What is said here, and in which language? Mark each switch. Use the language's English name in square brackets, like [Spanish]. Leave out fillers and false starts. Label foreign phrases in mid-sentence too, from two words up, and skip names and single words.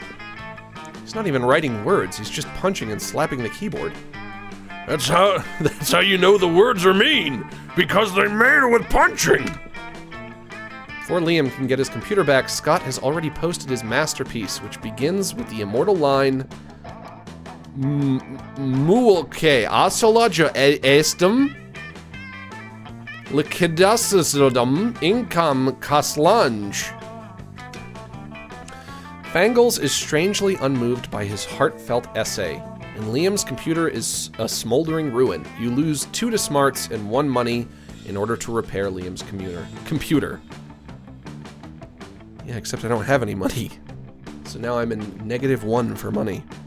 [English] He's not even writing words, he's just punching and slapping the keyboard. That's how you know the words are mean! Because they're made with punching! Before Liam can get his computer back, Scott has already posted his masterpiece, which begins with the immortal line... Muulke asolaja estem liquidasodum income kaslange. Fangles is strangely unmoved by his heartfelt essay, and Liam's computer is a smoldering ruin. You lose 2 to smarts and 1 money in order to repair Liam's computer. Yeah, except I don't have any money. So now I'm in -1 for money.